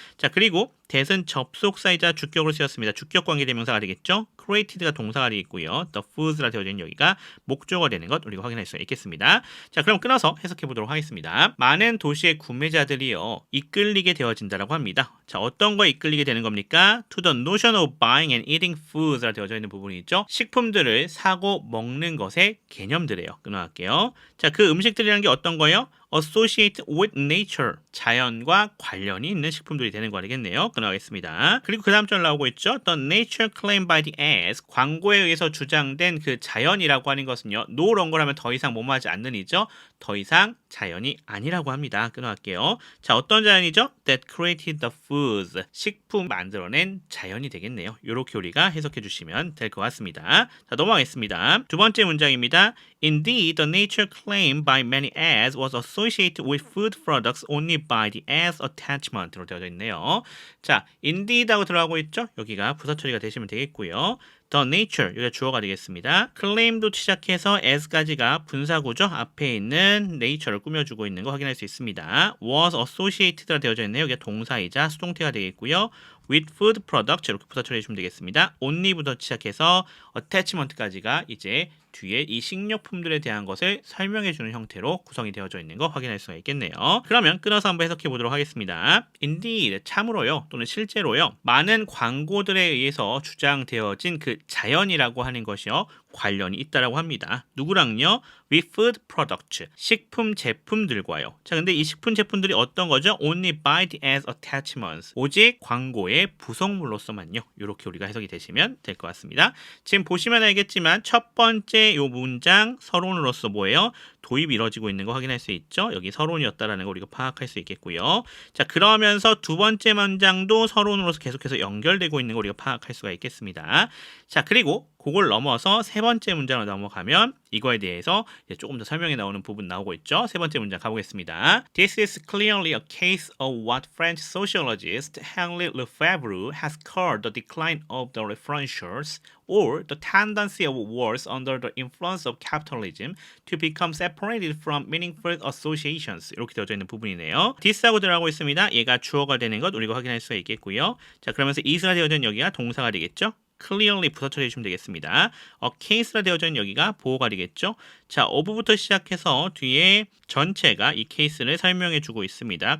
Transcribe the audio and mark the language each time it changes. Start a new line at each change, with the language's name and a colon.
Korean: 자 그리고 that은 접속사이자 주격으로 쓰였습니다. 주격 관계대명사가 되겠죠. created가 동사가 되겠고요. the foods라 되어져 있는 여기가 목적어가 되는 것 우리가 확인할 수가 있겠습니다. 자 그럼 끊어서 해석해 보도록 하겠습니다. 많은 도시의 구매자들이요 이끌리게 되어진다라고 합니다. 자 어떤 거에 이끌리게 되는 겁니까?
English: to the notion of buying and eating foods라
Korean: 되어져 있는 부분이 있죠. 식품들을 사고 먹는 것의 개념들이에요. 끊어갈게요. 자 그 음식들이라는 게 어떤 거예요?
English: associate with nature
Korean: 자연과 관련이 있는 식품들이 되는 거 되겠네요. 끊어가겠습니다. 그리고 그 다음 절 나오고 있죠.
English: The nature claimed by the ads
Korean: 광고에 의해서 주장된 그 자연이라고 하는 것은요. no longer 하면 더 이상 뭐뭐하지 않는 이죠. 더 이상 자연이 아니라고 합니다. 끊어갈게요. 자 어떤 자연이죠?
English: That created the foods
Korean: 식품 만들어낸 자연이 되겠네요. 이렇게 우리가 해석해 주시면 될 것 같습니다. 자 넘어가겠습니다. 두 번째 문장입니다.
English: Indeed, the nature claimed by many ads was associated with food products only by the ads attachment로
Korean: 되어져 있네요. 자, indeed하고 들어가고 있죠? 여기가 부사 처리가 되시면 되겠고요. The nature, 여기가 주어가 되겠습니다. claim도 시작해서 as까지가 분사구죠. 앞에 있는 nature를 꾸며주고 있는 거 확인할 수 있습니다. was associated가 되어져 있네요. 여기가 동사이자 수동태가 되겠고요.
English: with food products
Korean: 이렇게 부사 처리해주면 되겠습니다. only부터 시작해서 attachment까지가 이제 뒤에 이 식료품들에 대한 것을 설명해주는 형태로 구성이 되어져 있는 거 확인할 수가 있겠네요. 그러면 끊어서 한번 해석해 보도록 하겠습니다. Indeed, 참으로요 또는 실제로요 많은 광고들에 의해서 주장되어진 그 자연이라고 하는 것이요 관련이 있다라고 합니다. 누구랑요?
English: with food products,
Korean: 식품 제품들과요. 자, 근데 이 식품 제품들이 어떤 거죠?
English: only by the as attachments,
Korean: 오직 광고의 부속물로서만요. 이렇게 우리가 해석이 되시면 될 것 같습니다. 지금 보시면 알겠지만 첫 번째 요 문장 서론으로서 뭐예요? 도입이 이루어지고 있는 거 확인할 수 있죠. 여기 서론이었다라는 거 우리가 파악할 수 있겠고요. 자, 그러면서 두 번째 문장도 서론으로서 계속해서 연결되고 있는 거 우리가 파악할 수가 있겠습니다. 자, 그리고 그걸 넘어서 세 번째 문장으로 넘어가면 이거에 대해서 이제 조금 더 설명이 나오는 부분 나오고 있죠. 세 번째 문장 가보겠습니다.
English: This is clearly a case of what French sociologist Henri Lefebvre has called the decline of the referentials or the tendency of words under the influence of capitalism to become separated from meaningful associations
Korean: 이렇게 되어져 있는 부분이네요. this하고 들어가고 있습니다. 얘가 주어가 되는 것 우리가 확인할 수가 있겠고요. 자 그러면서 is가 되어져 있는 여기가 동사가 되겠죠. clearly 부사 처리해주시면 되겠습니다. case라 되어져 있는 여기가 보호가 되겠죠. 자, of부터 시작해서 뒤에 전체가 이 케이스를 설명해주고 있습니다.